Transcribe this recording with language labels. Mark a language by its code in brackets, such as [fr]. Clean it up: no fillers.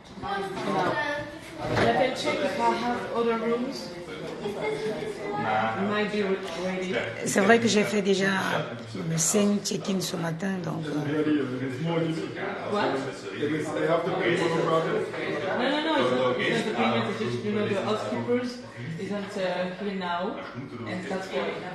[en] Now, I can check if I have other rooms. Might be ready. [fr] C'est vrai que j'ai fait déjà le scène check-in ce matin, donc... [en] It's more unique. What? They have to pay for the project. No, it's not the payment, it's just, the housekeepers isn't here now, and that's why.